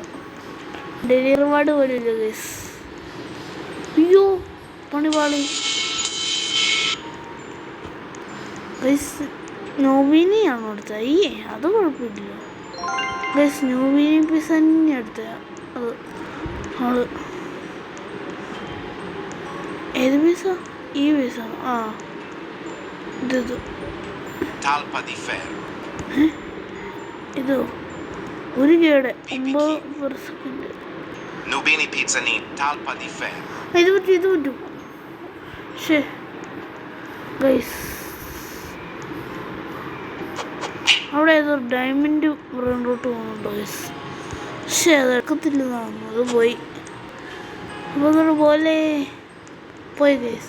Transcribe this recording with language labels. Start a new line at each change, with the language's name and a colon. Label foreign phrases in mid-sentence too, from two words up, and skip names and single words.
English: daily reward
Malayalam: പോലും ഇല്ല ഗൈസ്. അയ്യോ പണിപാളി ഗൈസ്. നോബിനിയാണോ എടുത്തത്? അയ്യേ അത് കുഴപ്പമില്ല ഗൈസ്. നോബിനി പീസ് തന്നെ എടുത്ത അത്. അവള് ഏത് പീസ? ഈ പീസ. ആ ഇത് Talpa di ferro. ഇതോ 1 കേടെ 9%. Nubini Pizzanini. Talpa di ferro. ഇത് പറ്റും. ശേ ഗൈസ്, അവിടെ ഏതൊരു
English: diamond route
Malayalam: പോകുന്നുണ്ടോ ഗൈസ്? പക്ഷേ അത് എടുക്കത്തില്ലെന്നാണ്, അത് പോയി. അപ്പോൾ പോയി ഗൈസ്.